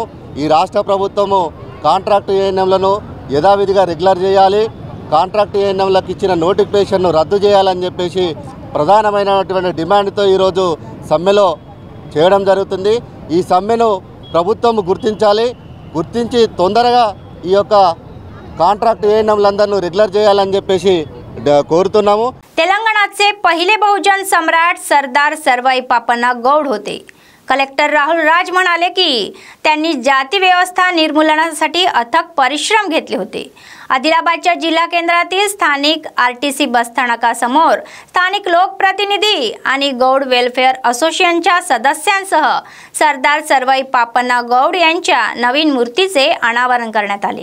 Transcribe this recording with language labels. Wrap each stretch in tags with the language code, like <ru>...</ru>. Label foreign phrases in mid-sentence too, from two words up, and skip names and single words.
<te>ఈ రాష్ట్ర ప్రభుత్వము కాంట్రాక్ట్ ఏఎన్ఎంలను యథావిధిగా రెగ్యులర్ చేయాలి, కాంట్రాక్ట్ ఏఎన్ఎంలకు ఇచ్చిన నోటిఫికేషన్ను రద్దు చేయాలని చెప్పేసి ప్రధానమైనటువంటి డిమాండ్తో ఈరోజు సమ్మెలో చేయడం జరుగుతుంది. ఈ సమ్మెను ప్రభుత్వం గుర్తించి తొందరగా ఈ యొక్క కాంట్రాక్ట్ ఏఎన్ఎంలందరినీ రెగ్యులर చేయాలని చెప్పేసి కోరుతున్నాము.</te> <mr>तेलंगणाचे पहिले बहुजन सम्राट सरदार सर्वाई पापण्णा गौड होते. कलेक्टर राहुल राज म्हणाले की त्यांनी जाती व्यवस्था निर्मूलनासाठी अथक परिश्रम घेतले होते. आदिलाबादच्या जिल्हा केंद्रातील स्थानिक RTC बसस्थानकासमोर स्थानिक लोकप्रतिनिधी आणि गौड वेलफेअर असोसिएशनच्या सदस्यांसह सरदार सर्वाई पापण्णा गौड यांच्या नवीन मूर्तीचे अनावरण करण्यात आले.</mr>